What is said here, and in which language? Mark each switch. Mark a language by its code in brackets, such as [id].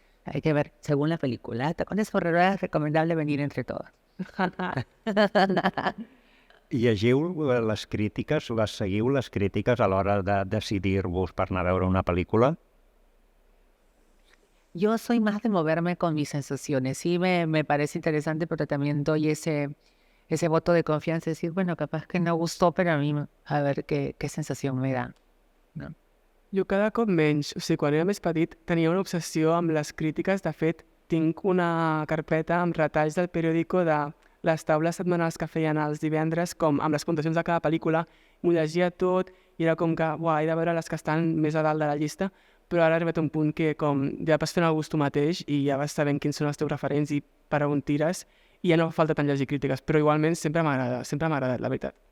[es] Hay que ver, según la película, Tacones por Ruedas es recomendable venir entre todos. [ca] Llegiu les crítiques, seguiu les crítiques a l'hora de decidir-vos per anar a veure una pel·lícula? [es] Yo soy más de moverme con mis sensaciones. Sí, me parece interesante, pero también doy ese voto de confianza, decir, bueno, capaz que no gustó, pero a mí a ver qué sensación me da. No. [ca] Jo cada cop menys, o sigui, quan era més petit tenia una obsessió amb les crítiques. De fet, tinc una carpeta amb retalls del periòdico de les taules setmanals que feien els divendres, com amb les puntuacions de cada pel·lícula. M'ho llegia tot i era com que, he de veure les que estan més a dalt de la llista, però ara ha arribat un punt que com ja vas fent el gust tu mateix i ja vas sabent quins són els teus referents i per on tires, i ja no fa falta tant llegir crítiques, però igualment sempre m'ha agradat, la veritat.